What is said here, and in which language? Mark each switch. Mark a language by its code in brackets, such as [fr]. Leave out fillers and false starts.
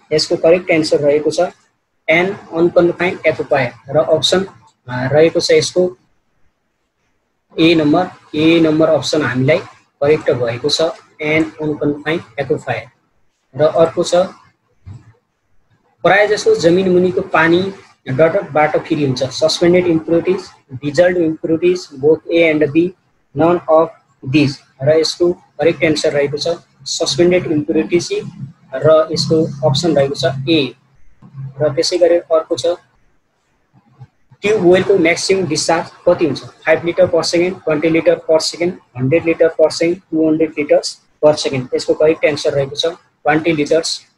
[ne] यसको correct answer रहेको छ एन अनकन्फाइन्ड एक्वाफायर र अप्सन रहेको छ यसको ए नम्बर अप्सन हामीलाई करेक्ट भएको छ एन अनकन्फाइन्ड एक्वाफायर। र अर्को छ, प्रायजसो जमिन मुनिको पानी डटबाट फिरी हुन्छ? [en] Suspended impurities, dissolved impurities, both A and B, none of this. [ne] र यसको करेक्ट एन्सर रहेको छ सस्पेन्डेड इम्प्युरिटिज र यसको अप्सन रहेको छ ए। र त्यसै गरी अर्को छ, ट्युब वेलको म्याक्सिमम डिस्चार्ज कति हुन्छ? [en] 5 litre per second, 20 litre per second, 100 litre per second, 200 litres per second. [ne] यसको करेक्ट एन्सर रहेको छ [en] 20 litres